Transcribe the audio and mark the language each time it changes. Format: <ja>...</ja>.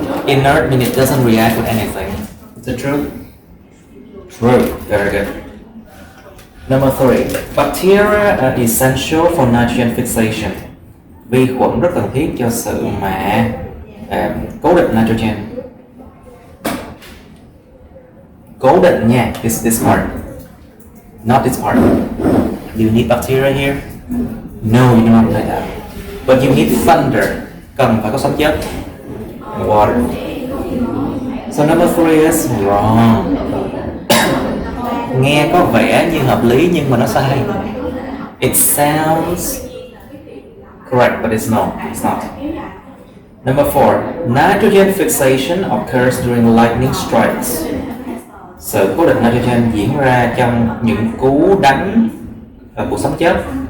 <en>Inert means it doesn't react with anything. Is it true? True. Very good. Number three, bacteria are essential for nitrogen fixation.</en> <vi>Vi khuẩn rất cần thiết cho sự mà cố định nitrogen. Cố định nha,</vi> <en>this part, not this part. Do you need bacteria here? No, you do not need that. But you need thunder.</en> <vi>Cần phải có sấm chớp.</vi> <en>Water. So number three is wrong.</en> <vi>Nghe có vẻ như hợp lý nhưng mà nó sai.</vi> <en>It sounds correct, but it's not. Number four, nitrogen fixation occurs during lightning strikes.</en> <vi>Sự cố định nitrogen diễn ra trong những cú đánh của sấm chớp.</vi>